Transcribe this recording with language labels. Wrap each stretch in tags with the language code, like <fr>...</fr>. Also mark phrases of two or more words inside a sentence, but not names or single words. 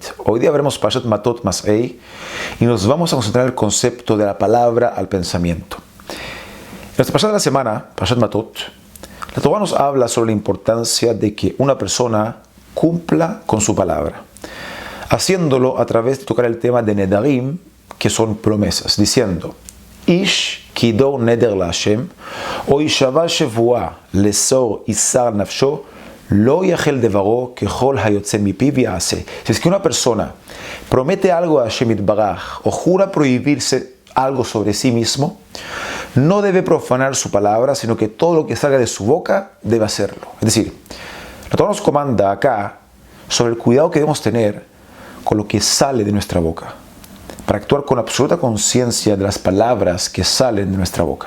<es>Hoy día veremos Parashat Matot Mas'ei y nos vamos a concentrar en el concepto de la palabra al pensamiento. En nuestra Parashat de la semana, Parashat Matot, la Torah nos habla sobre la importancia de que una persona cumpla con su palabra, haciéndolo a través de tocar el tema de Nedarim, que son promesas, diciendo:</es> <he>איש כידור נדר לה׳ או השבע שבועה לאסור איסר נפשו לא יחל דברו ככל היוצא מפיו יעשה.</he> <es>Si es que una persona promete algo a Hashem Yitbaraj o jura prohibirse algo sobre sí mismo, no debe profanar su palabra, sino que todo lo que salga de su boca debe hacerlo. Es decir, la Torah nos comanda acá sobre el cuidado que debemos tener con lo que sale de nuestra boca, para actuar con absoluta conciencia de las palabras que salen de nuestra boca.</es>